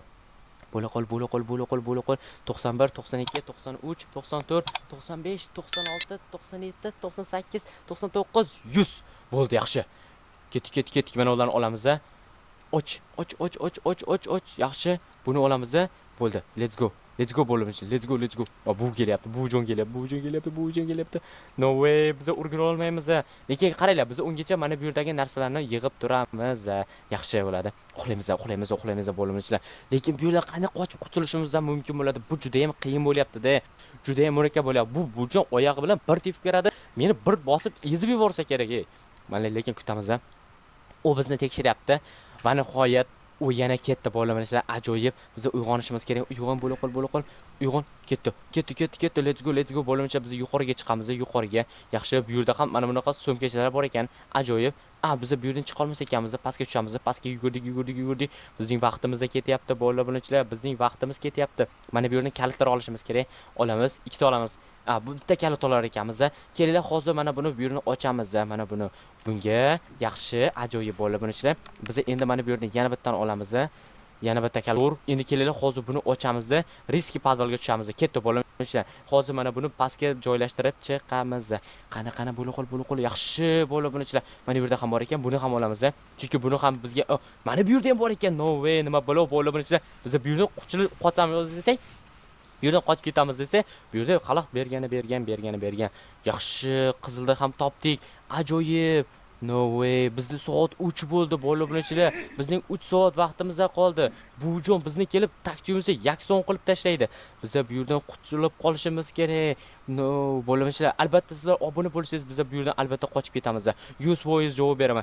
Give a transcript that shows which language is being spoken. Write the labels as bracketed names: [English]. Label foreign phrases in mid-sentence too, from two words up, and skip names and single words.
[Uzbek] Bo'la qol. 91, 92, 93, 94, 95, 96, 97, 98, 99, 100. Bo'ldi, yaxshi. Ketdik. Mana ularni olamiz. Och. Yaxshi. Buni olamiz. Bo'ldi. [English] Let's go. Let's go bo'limchi. Let's go. [Uzbek] Bu kelyapti. Buvijon kelyapti. [English] No way, [Uzbek] biz urgura olmaymiz. Lekin qaranglar, biz ungacha mana bu yerdagi narsalarni yig'ib turamiz. Yaxshi bo'ladi. Uxlaymiz bo'limchilar. Lekin bu yerda qanday qochib qutulishimiz ham mumkin bo'ladi? Bu juda ham qiyin bo'lyapti-da. Juda ham murakkab bo'lyapti. Bu buvijon oyog'i bilan bir tepib beradi. Meni bir bosib ezib yuborsa kerak. Mana lekin kutamiz. U bizni tekshiryapti va nihoyat u yana ketdi bo'limchilar. Ajoyib. Biz uyg'onishimiz kerak. Uyg'on bo'la qol. Uyg'on. Ketdi. [English] Let's go bo'limchilar. [Uzbek] Biz yuqoriga chiqamiz, yuqoriga. Yaxshi, bu yerda ham mana bunaqa so'mkachalar bor ekan. Ajoyib. Biz bu yerdan chiqa olmas ekanmiz. Pastga tushamiz. Pastga yugurdik. Bizning vaqtimiz ketyapti bo'limchilar. Bizning vaqtimiz ketyapti. Mana bu yerdan kalitlar olishimiz kerak. Olamiz, ikkita olamiz. Bu bitta kalit olar ekanmiz. Kelinglar, hozir mana buni bu yerni ochamiz. Mana buni. Bunga yaxshi, ajoyib bo'limchilar. Biz endi mana bu yerdan yana bittani olamiz. Yana bitta kalor. Endi kelinglar, hozir buni ochamiz. Riski podvalga tushamiz. Ketdi bo'limchilar. Hozir mana buni pastga joylashtirib chiqamiz. Qani bo'la qol. Yaxshi bo'limchilar. Mana bu yerda ham bor ekan, buni ham olamiz. Chunki buni ham bizga mana bu yerda ham bor ekan. [English] No way, [Uzbek] nima bo'limchilar. Biz bu yerda quchilib qotamiz desak, bu yerdan qochib ketamiz desa, bu yerda xalaqt bergan. Yaxshi, qizilda ham topdik. Ajoyib. [English] No way, [Uzbek] bizning soat 3 bo'ldi bo'limchilar. Bizning 3 soat vaqtimiz qoldi. Buvijon bizni kelib taktikamizni yakson qilib tashlaydi. Biz bu yerdan qutulib qolishimiz kerak. No, bo'limchilar, albatta sizlar obuna bo'lsangiz, biz bu yerdan albatta qochib ketamiz. 100% javob beraman.